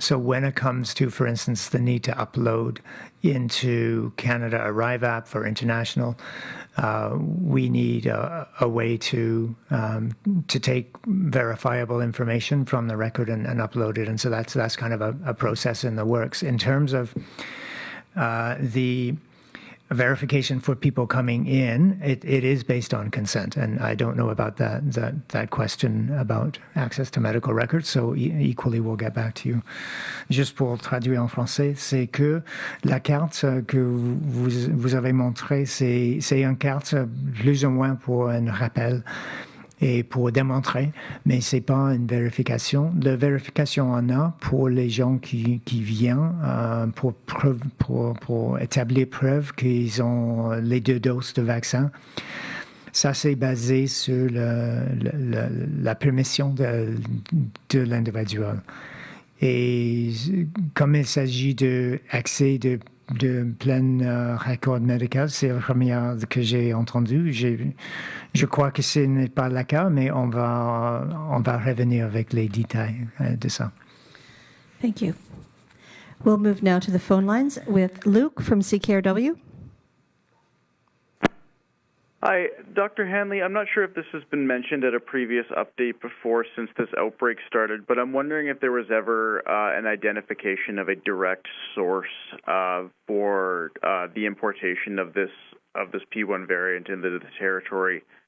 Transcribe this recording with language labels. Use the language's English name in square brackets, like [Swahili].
[English] So when it comes to, for instance, the need to upload into Canada Arrive app for international, we need a way to take verifiable information from the record and upload it, and so that's kind of a process in the works. In terms of the verification for people coming in, it is based on consent, and I don't know about that question about access to medical records, so equally we'll get back to you. [French] Juste pour traduire en français, c'est que la carte que vous avez montrée, c'est une carte plus ou moins pour un rappel et pour démontrer, mais c'est pas une vérification. La vérification on a pour les gens qui viennent pour établir preuve qu'ils ont les 2 doses de vaccin. Ça, c'est basé sur la permission de l'individuel. Et comme il s'agit d'accès de plein record médical, c'est la première que j'ai entendue. Je crois que ce n'est pas le cas, mais on va revenir avec les détails de ça. [English] Thank you. We'll move now to the phone lines with Luke from CKRW. Hi, Dr. Hanley. I'm not sure if this has been mentioned at a previous update before since this outbreak started, but I'm wondering if there was ever an identification of a direct source for the importation of this P1 variant into the territory.